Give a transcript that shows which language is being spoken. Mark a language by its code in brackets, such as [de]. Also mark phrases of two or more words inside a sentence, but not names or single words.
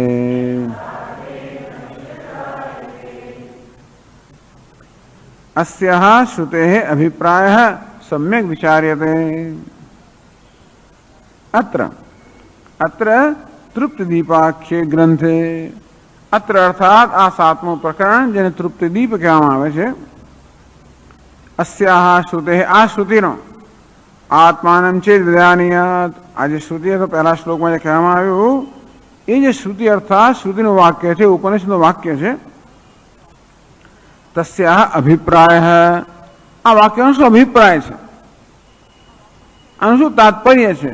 [sa] अस्याः श्रुतेः अभिप्रायः सम्यक विचार्यते. अत्र तृप्ति दीपाख्ये ग्रंथे, [gu] अत्र અર્થાત આ 7मું પ્રકરણ જેને તૃપ્તિ દીપ કહેવામાં આવે છે. [sa] अस्याः श्रुतेः [gu] આ શ્રુતિનો [sa] આત્માનમ ચેદ વિજાનિયાત, [gu] આ જે શ્રુતિ તો પહેલા શ્લોકમાં જે કહેવામાં આવ્યું એ જે શ્રુતિ અર્થાત શ્રુતિનું વાક્ય છે, ઉપનિષદનું વાક્ય છે. [sa] તસ્યાહ અભિપ્રાય, [gu] આ વાક્યનો શું અભિપ્રાય છે, આનું શું તાત્પર્ય છે?